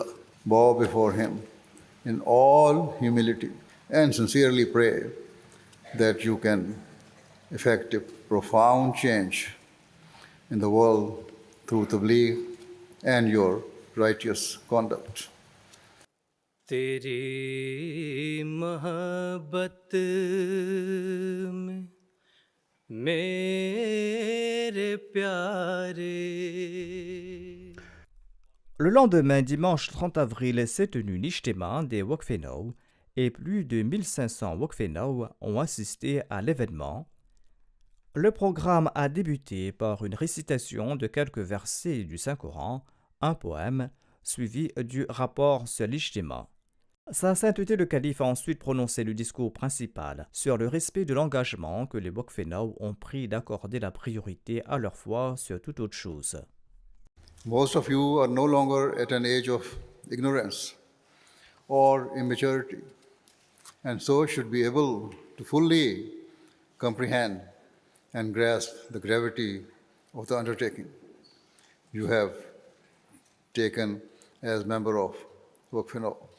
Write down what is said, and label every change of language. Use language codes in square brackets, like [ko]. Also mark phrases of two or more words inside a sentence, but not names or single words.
[en] Bow before Him in all humility and sincerely pray that you can effect a profound change in the world through tabligh and your righteous conduct. [hi] तेरी मोहब्बत में मेरे प्यारे. [fr] Le lendemain, dimanche 30 avril, s'est tenu l'Ijtima des Waqfenau et plus de 1500 Waqfenau ont assisté à l'événement. Le programme a débuté par une récitation de quelques versets du Saint-Coran, un poème, suivi du rapport sur l'Ijtima. Sa sainteté le calife a ensuite prononcé le discours principal sur le respect de l'engagement que les Waqfenau ont pris d'accorder la priorité à leur foi sur toute autre chose. [en] Most of you are no longer at an age of ignorance or immaturity, and so should be able to fully comprehend and grasp the gravity of the undertaking you have taken as member of Waqfenau.